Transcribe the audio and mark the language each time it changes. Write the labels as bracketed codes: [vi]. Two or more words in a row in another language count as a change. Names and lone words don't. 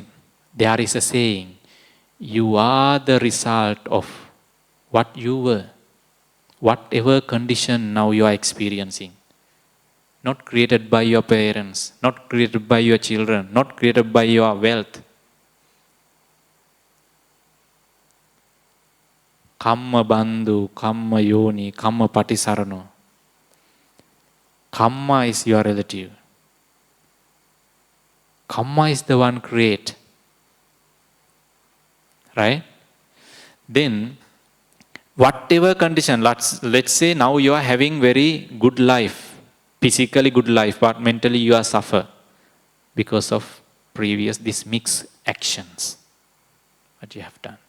[en] There is a saying, you are the result of what you were. Whatever condition now you are experiencing. Not created by your parents, not created by your children, not created by your wealth. [pi] Kamma bandhu, kamma yoni, kamma patisarano. [en] Kamma is your relative. Kamma is the one create. Right? Then, whatever condition, let's say now you are having very good life, physically good life, but mentally you are suffer because of previous, these mixed actions, what you have done.